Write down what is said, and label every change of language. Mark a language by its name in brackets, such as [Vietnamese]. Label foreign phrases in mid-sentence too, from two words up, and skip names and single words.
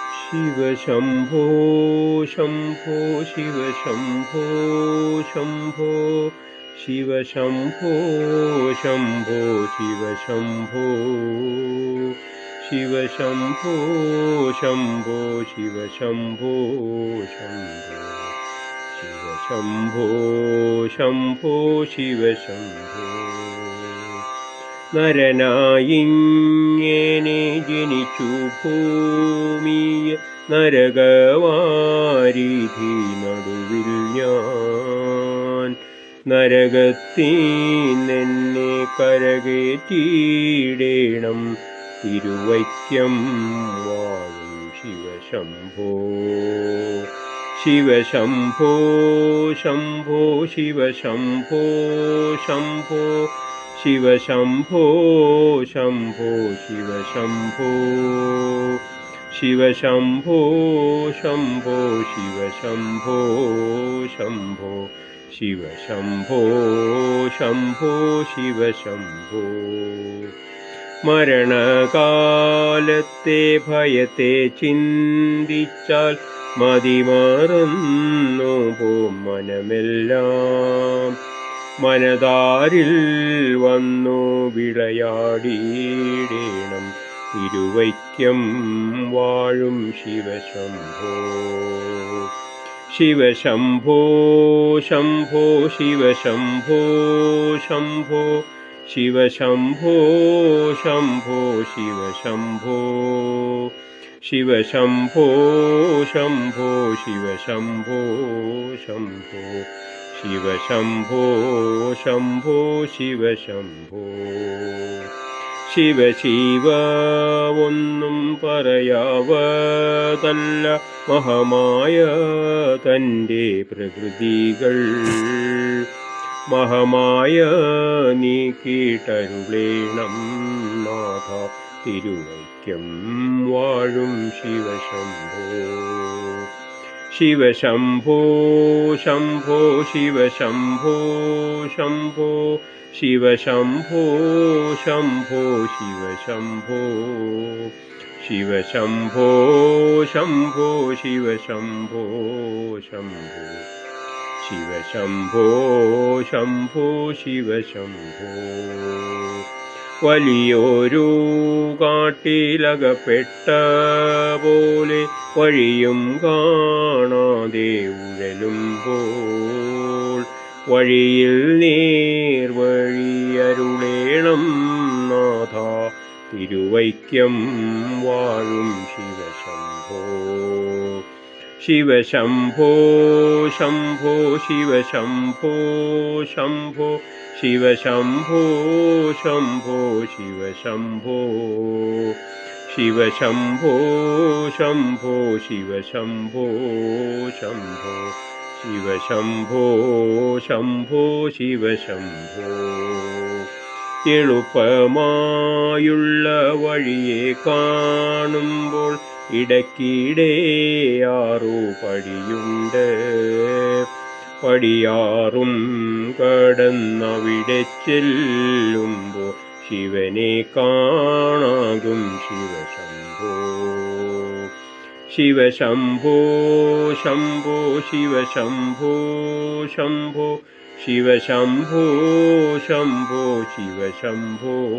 [Sanskrit] शिव शम्भो शम्भो शिव शम्भो शम्भो शिव शम्भो शम्भो शिव शम्भो शिव शम्भो शम्भो शिव शम्भो शम्भो शिव शम्भो शम्भो शिव शम्भो [Malayalam] നരനായിങ്ങനെ ജനിച്ചു ഭൂമിയെ നരകവാരിധി നടുവിൽ ഞാൻ നരകത്തീന്നെന്നെ കരകേറ്റിയിടേണം തിരുവൈക്കം വാഴും [Sanskrit] ശിവശംഭോ ശിവശംഭോ ശംഭോ ശിവശംഭോ ശംഭോ शिव शम्भो शम्भो शिव शम्भो शिव शम्भो शम्भो शिव शम्भो शम्भो शिव शम्भो शम्भो शिव शम्भो [Malayalam] മരണകാലത്തെ ഭയത്തെ ചിന്തിച്ചാൽ മതിമറന്നു പോം മനമെല്ലാം മനതാരിൽ വന്നു വിളയാടിയിടേണം തിരുവൈക്കം വാഴും ശിവശംഭോ [Sanskrit] ശിവശംഭോ ശംഭോ ശിവശംഭോ ശംഭോ ശിവശംഭോ ശംഭോ ശിവശംഭോ ശിവശംഭോ ശംഭോ ശിവശംഭോ ശംഭോ शिव शम्भो शम्भो शिव शम्भो शिव शिव [Malayalam] ഒന്നും പറയാവതല്ല മഹമായ തൻ്റെ പ്രകൃതികൾ മഹമായ നീ കേട്ടരുളേണം നാഥ തിരുവൈക്കം വാഴും ശിവശംഭോ [Sanskrit] शिव शम्भो शम्भो शिव शम्भो शम्भो शिव शम्भो शम्भो शिव शम्भो शिव शम्भो शम्भो शिव शम्भो शम्भो शिव शम्भो शम्भो शिव शम्भो [Malayalam] വലിയൊരു കാട്ടിലകപ്പെട്ട പോലെ വഴിയും കാണാതെ ഉഴലുമ്പോൾ വഴിയിൽ നേർവഴിയരുളേണം നാഥ തിരുവൈക്കം വാഴും ശിവശംഭോ [Sanskrit] ശിവശംഭോ ശംഭോ ശിവശംഭോ ശംഭോ शिवशम्भो शम्भो शिवशम्भो शिवशम्भो शम्भो शिवशम्भो शम्भो शिवशम्भो शम्भो शिवशम्भो [Malayalam] എളുപ്പമായുള്ള വഴിയെ കാണുമ്പോൾ ഇടയ്ക്കിടെ ആറു പടിയുണ്ട് പടിയാറും കടന്നവിടെ ചെല്ലുമ്പോൾ ശിവനെ കാണാകും [Sanskrit] ശിവശംഭോ ശിവശംഭോ ശംഭോ ശിവശംഭോ ശംഭോ ശിവശംഭോ ശംഭോ ശിവശംഭോ